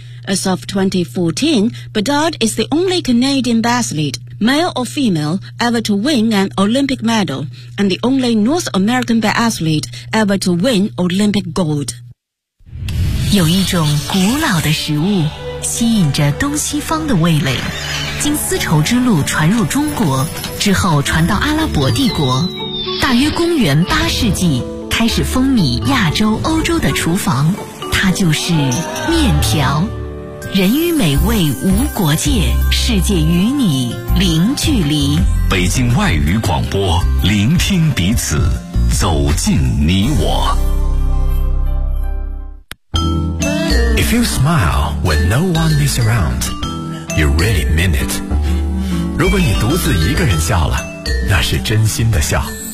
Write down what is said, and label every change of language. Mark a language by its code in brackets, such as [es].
[en] As of 2014, Bedard is the only Canadian biathlete, male or female, ever to win an Olympic medal, and the only North American biathlete ever to win Olympic gold. [zh] 有一种古老的食物吸引着东西方的味蕾，经丝绸之路传入中国之后传到阿拉伯帝国，大约公元八世纪开始风靡亚洲欧洲的厨房，它就是面条。人与美味无国界，世界与你零距离。北京外语广播，聆听彼此，走进你我。 [en] If you smile when no one is around, you really mean it. [zh] 如果你独自一个人笑了，那是真心的笑。